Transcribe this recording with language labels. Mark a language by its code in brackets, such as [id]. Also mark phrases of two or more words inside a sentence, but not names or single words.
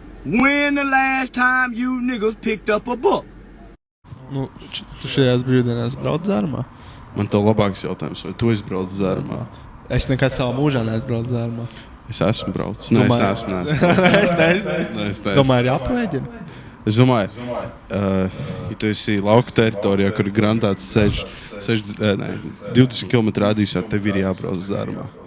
[en] When the last time you niggas picked up a book? [lv] Nu, tu šajās brīvdienās brauc dzērumā? Man tev labāks jautājums, vai tu esi braucis dzērumā? Es nekad savā mūžā neesmu brauc dzērumā. Es esmu braucis. Nē, es neesmu. Es domāju, ir jāpamēģina. Es domāju, ja tu esi lauka teritorijā, kur ir grantēts ceļš 20 km rādījusā, tev ir jābrauc dzērumā.